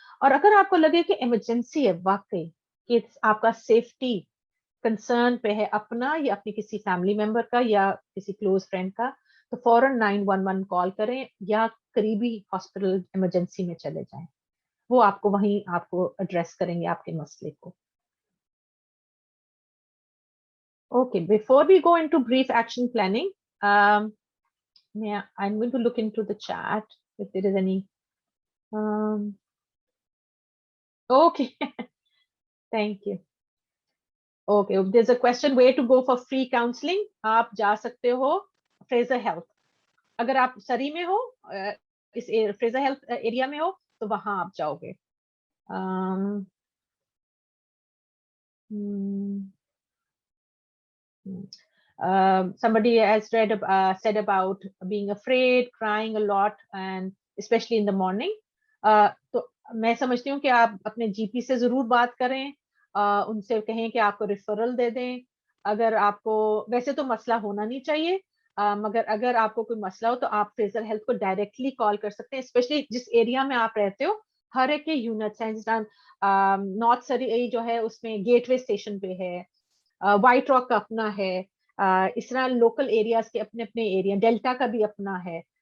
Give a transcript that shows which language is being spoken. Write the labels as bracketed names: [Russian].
[Hindi] और अगर आपको लगे कि इमरजेंसी है वाकई, कि आपका सेफ्टी कंसर्न पे है अपना या अपनी किसी फैमिली मेंबर का या किसी क्लोज फ्रेंड का, तो फौरन 911 कॉल करें या करीबी हॉस्पिटल इमरजेंसी में चले जाएं, वो आपको वहीं आपको एड्रेस करेंगे आपके मसले को। [English] Okay, before we go into brief action planning, I'm going to look into the chat if there is any. Okay, thank you. Okay, there's a question where to go for free counseling. [Hindi] आप जा सकते हो Fraser health, अगर आप सरी में हो, इस फ्रेजर हेल्थ एरिया में हो तो वहां आप जाओगे। Hmm. [English] Somebody has said about being afraid, crying a lot, and especially in the morning. [Hindi] तो मैं समझती हूँ कि आप अपने जीपी से जरूर बात करें, उनसे कहें कि आपको रिफरल दे दें। अगर आपको वैसे तो मसला होना नहीं चाहिए, मगर अगर आपको कोई मसला हो तो आप फ्रेजर हेल्थ को डायरेक्टली कॉल कर सकते हैं, स्पेशली जिस एरिया में आप रहते हो हर एक के यूनिट्स हैं, जिस नॉर्थ सरी जो है उसमें गेटवे स्टेशन पे है, व्हाइट रॉक का अपना है, इस तरह लोकल एरियाज के अपने अपने एरिया, डेल्टा का भी अपना है।